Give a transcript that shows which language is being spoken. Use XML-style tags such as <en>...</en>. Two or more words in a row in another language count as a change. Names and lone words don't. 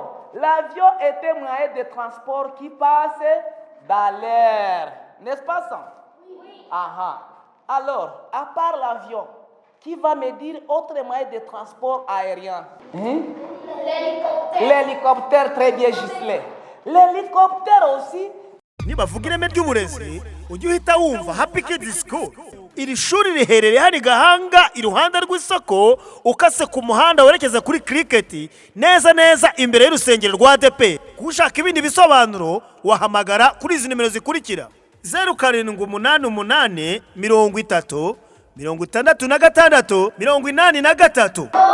<fr>L'avion est un moyen de transport qui passe dans l'air. N'est-ce pas ça? Oui. Ah. Alors, à part l'avion, qui va me dire autre moyen de transport aérien? L'hélicoptère. L'hélicoptère, très bien Gisley. L'hélicoptère aussi.</fr> <rw>Niba vuga ireme ry'uburezi ujye uhita wumva Happy Kids School. Iri shuri riherereye hano i Gahanga iruhande rw'isoko ukase ku muhanda werekeza kuri Cricket neza neza imbere y'urusengero rwa ADP. Kushaka ibindi bisobanuro wahamagara kuri izi nimero zikurikira: 0788 30 66 83.</rw>